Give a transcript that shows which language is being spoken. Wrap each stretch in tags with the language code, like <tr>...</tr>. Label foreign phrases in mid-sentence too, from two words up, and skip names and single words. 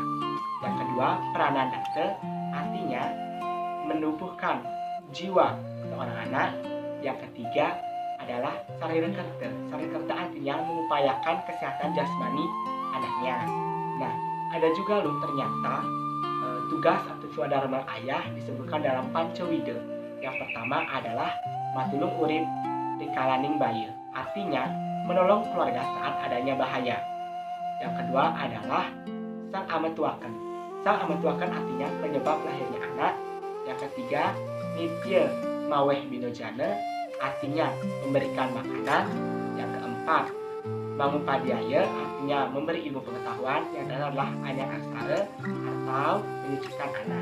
<id>Yang kedua, pranadata, artinya menumbuhkan jiwa seorang anak. Yang ketiga adalah sarirekerta. Sarirekerta artinya mengupayakan kesehatan jasmani anaknya. Nah, ada juga loh ternyata tugas atau swadharma ayah disebutkan dalam Pancawida. Yang pertama adalah</id> <kaw>matulung urip dikalaning bayi,</kaw> <id>artinya menolong keluarga saat adanya bahaya. Yang kedua adalah</id> <kaw>sang ametuaken. Sang ametuaken</kaw> <id>artinya penyebab lahirnya anak. Yang ketiga,</id> <kaw>nitya maweh binojana,</kaw> <id>artinya memberikan makanan. Yang keempat, mangupadhyaya, artinya memberi ilmu pengetahuan. Yang terakhir adalah</id> <kaw>anyar asara</kaw> <id>atau menyucikan anak.</id>